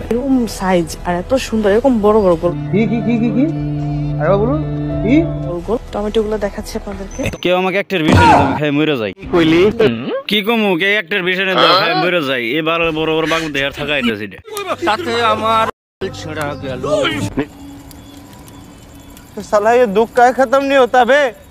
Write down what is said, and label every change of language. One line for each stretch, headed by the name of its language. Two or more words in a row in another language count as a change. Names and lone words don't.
Bangla: এরকম সাইজ আর এত সুন্দর, এরকম বড় বড় গোল। কি আরে বলুন কি গোল গোল টমেটো গুলো দেখাচ্ছি আপনাদেরকে। কেউ আমাকে একটার বিষয় নিয়ে আমি খাই মরে যাই কইলি কি কমু? কে একটার বিষয় নিয়ে খাই মরে যাই। এবার বড় বড় বাগুন দেখার থাকা আইতেছি। তাতে আমার ছেড়া গেল
Hindi: साला ये दुख का खत्म नहीं होता बे।